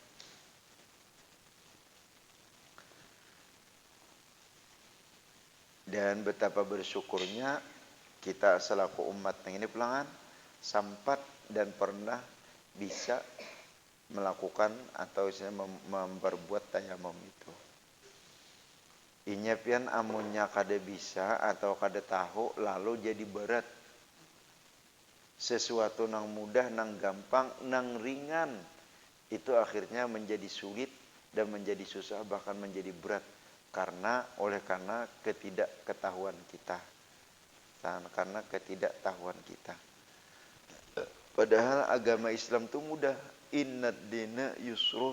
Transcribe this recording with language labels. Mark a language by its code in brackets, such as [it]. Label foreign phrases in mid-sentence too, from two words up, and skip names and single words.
[id] Dan betapa bersyukurnya kita selaku umat yang ini pelangan sempat dan pernah bisa melakukan atau memperbuat tayamum itu. [bjn] Inya pian amunnya kada bisa atau kada tahu lalu jadi berat. [id] Sesuatu nang mudah, nang gampang, nang ringan itu akhirnya menjadi sulit dan menjadi susah bahkan menjadi berat karena ketidaktahuan kita. Karena ketidaktahuan kita. Padahal agama Islam itu mudah. [ar] Innad dina yusrun.